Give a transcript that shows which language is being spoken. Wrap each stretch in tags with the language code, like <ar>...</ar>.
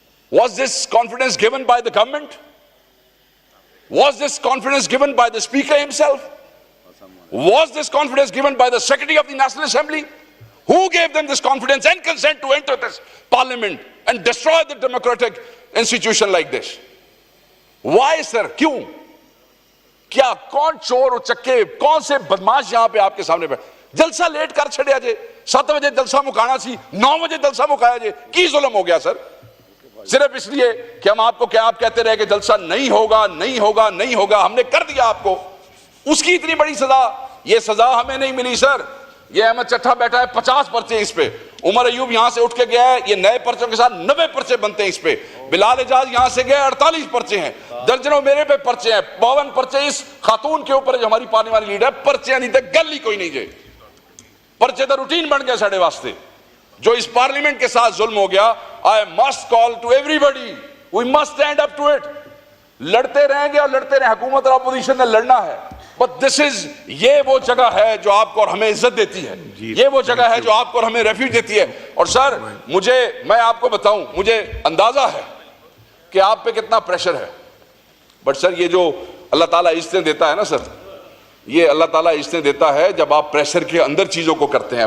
<en>Was this confidence given by the government? Was this confidence given by the speaker himself? Was this confidence given by the secretary of the National Assembly? Who gave them this confidence and consent to enter this parliament and destroy the democratic institution like this? Why sir?</en> <ur>کیوں؟ کیا کون چور و چکے، کون سے بدماش یہاں پہ آپ کے سامنے بیٹھے؟</ur> <pa>جلسہ لیٹ کر چھڑیا جے، 7 بجے جلسہ مکانا سی، 9 بجے جلسہ مکایا جے.</pa> <ur>کی ظلم ہو گیا سر؟ صرف اس لیے کہ ہم آپ کو کیا آپ کہتے رہے کہ جلسہ نہیں ہوگا نہیں ہوگا نہیں ہوگا، ہم نے کر دیا آپ کو. اس کی اتنی بڑی سزا، یہ سزا ہمیں نہیں ملی سر، یہ احمد چٹھا بیٹھا ہے 50 پرچے اس پہ, عمر ایوب یہاں سے اٹھ کے گیا ہے, یہ نئے پرچوں کے ساتھ 90 پرچے بنتے ہیں اس پہ, بلال اعجاز یہاں سے گیا 48 پرچے ہیں, درجنوں میرے پہ پرچے ہیں, 52 پرچے اس خاتون کے اوپر جو ہماری پارلیمانی لیڈر ہے,</ur> <pa>پرچے نہیں تھے گل ہی کوئی نہیں جائے, پرچے تو روٹین بن گیا ساڑھے واسطے.</pa> <ur>جو اس پارلیمنٹ کے ساتھ ظلم ہو گیا,</ur> <en>I must call to everybody, we must stand up to it.</en> <ur>لڑتے رہیں گے اور لڑتے رہیں, حکومت اور اپوزیشن نے لڑنا ہے,</ur> <en>but this is,</en> <ur>یہ وہ جگہ ہے جو آپ کو اور ہمیں عزت دیتی ہے, یہ وہ جگہ ہے جو آپ کو اور ہمیں ریفیوج دیتی ہے. اور سر میں آپ کو بتاؤں, مجھے اندازہ ہے کہ آپ پہ کتنا پریشر ہے, بٹ سر یہ جو اللہ تعالیٰ عزتیں دیتا ہے نا سر, یہ اللہ تعالیٰ عزتیں دیتا ہے جب آپ پریشر کے اندر چیزوں کو کرتے ہیں.</ur>